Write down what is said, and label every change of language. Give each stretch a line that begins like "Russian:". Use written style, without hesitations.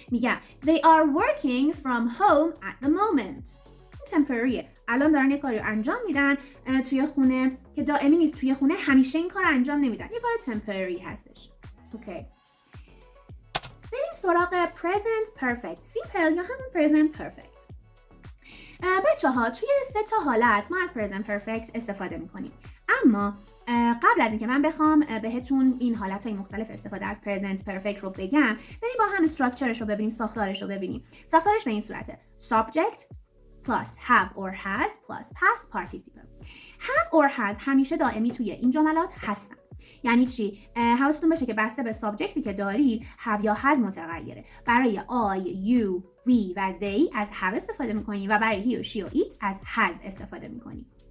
Persian: میگم
English: they are working from home at the moment. temporary.
Persian: الان دارن یه کاری رو انجام میدن توی خونه که دائمی نیست. توی خونه همیشه این کار انجام نمیدن. یه کار temporary هستش. اوکی. بریم سراغ present perfect simple یا همون present perfect. بچه ها توی 3 تا حالت ما از present perfect استفاده میکنیم. اما قبل از اینکه من بخوام بهتون این حالت‌های مختلف استفاده از present perfect رو بگم، بریم با هم استراکچرش رو ببینیم، ساختارش رو ببینیم. ساختارش به این صورته:
English: subject plus have or has plus past participle.
Persian: have or has همیشه دائمی توی این جملات هستن. یعنی چی؟ حواستون باشه که بسته به سابجکتی که دارید have یا has متغیره. برای I, you, we و they از have استفاده میکنید و برای he و she و it از has استفاده میکنید.